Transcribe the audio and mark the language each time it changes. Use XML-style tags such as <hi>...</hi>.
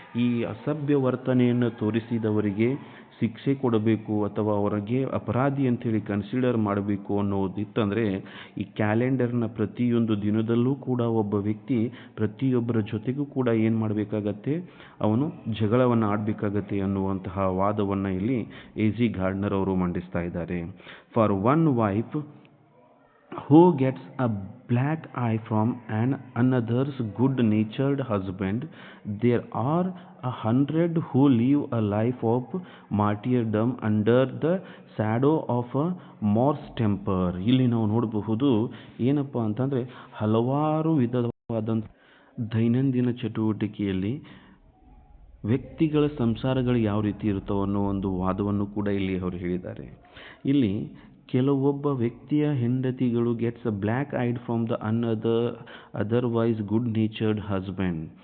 <kn>ಈ ಅಸಭ್ಯ ವರ್ತನೆಯನ್ನು ತೋರಿಸಿದವರಿಗೆ ಶಿಕ್ಷೆ ಕೊಡಬೇಕು ಅಥವಾ ಅವರಿಗೆ ಅಪರಾಧಿ ಅಂಥೇಳಿ ಕನ್ಸಿಡರ್ ಮಾಡಬೇಕು ಅನ್ನೋದಿತ್ತಂದರೆ ಈ ಕ್ಯಾಲೆಂಡರ್ನ ಪ್ರತಿಯೊಂದು ದಿನದಲ್ಲೂ ಕೂಡ ಒಬ್ಬ ವ್ಯಕ್ತಿ ಪ್ರತಿಯೊಬ್ಬರ ಜೊತೆಗೂ ಕೂಡ ಏನು ಮಾಡಬೇಕಾಗತ್ತೆ, ಅವನು ಜಗಳವನ್ನು ಆಡಬೇಕಾಗತ್ತೆ ಅನ್ನುವಂತಹ ವಾದವನ್ನು ಇಲ್ಲಿ ಎ.ಜಿ. ಗಾರ್ಡ್ನರ್ ಅವರು ಮಂಡಿಸ್ತಾ ಇದ್ದಾರೆ.</kn> <en>For one wife who gets a black eye from another's good-natured husband, there are 100 who live a life of martyrdom under the shadow of a Morse temper.</en> <kn>ಇಲ್ಲಿ ನಾವು ನೋಡಬಹುದು ಏನಪ್ಪ ಅಂತಂದರೆ ಹಲವಾರು ವಿಧವಾದಂಥ ದೈನಂದಿನ ಚಟುವಟಿಕೆಯಲ್ಲಿ ವ್ಯಕ್ತಿಗಳ ಸಂಸಾರಗಳು ಯಾವ ರೀತಿ ಇರುತ್ತವೋ ಅನ್ನೋ ಒಂದು ವಾದವನ್ನು ಕೂಡ ಇಲ್ಲಿ ಅವರು ಹೇಳಿದ್ದಾರೆ. ಇಲ್ಲಿ ಕೆಲವೊಬ್ಬ ವ್ಯಕ್ತಿಯ ಹೆಂಡತಿಗಳು</kn> <en>Gets a black eyed from the otherwise good natured husband.</en>